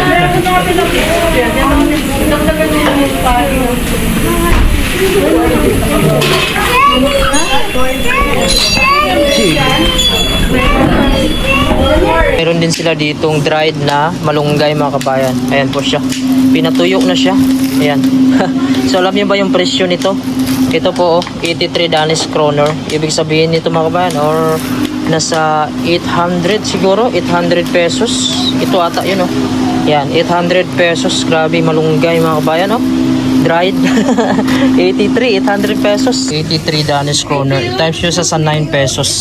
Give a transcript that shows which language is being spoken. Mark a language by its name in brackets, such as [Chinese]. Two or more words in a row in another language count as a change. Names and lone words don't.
[Filipino] Meron din sila ditong dried na malunggay mga kabayan. Ayan po siya. Pinatuyo na siya. Ayan. So alam niyo ba yung presyo nito? Ito po oh, 83 Danish kroner. Ibig sabihin nito mga kabayan or nasa 800 siguro, 800 pesos. Ito ata yun oh. Ayan, 800 pesos. Grabe malunggay mga kabayan oh. Dried. 83, 800 pesos. 83 Danish kroner. Times nyo sa 9 pesos.